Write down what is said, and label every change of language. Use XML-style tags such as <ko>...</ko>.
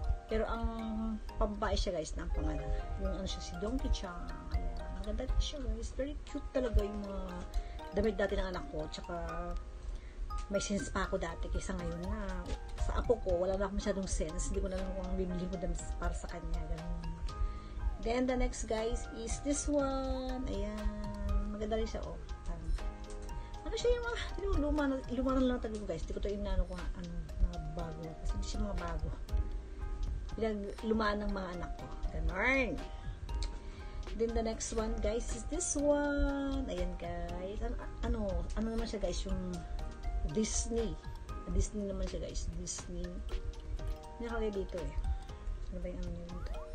<tl>Pero ang pambae siya guys na ampaman. Yung ano siya, si Donkey Chang. Ayan, maganda siya guys. Very cute talaga yung mga damit dati ng anak ko. Tsaka may sense pa ako dati kaysa ngayon na sa apo ko, wala na ako masyadong sense. Hindi ko na lang kung bibili ko damit para sa kanya. Ganun.</tl> <en>Then the next guys is this one.</en> <tl>Ayan, maganda rin siya. Oh, ano siya yung mga luma na lang talaga guys. Hindi ko ito inaano ko mga bago. Kasi hindi siya mga bago. Lumaan ng mga anak ko. Ganon.</tl> <en>Then the next one guys is this one.</en> <tl>Ayan guys. Ano naman siya guys, yung Disney. Disney naman siya guys. Disney. Nakalagay dito eh. Ano ba yung ano niya dito?</tl>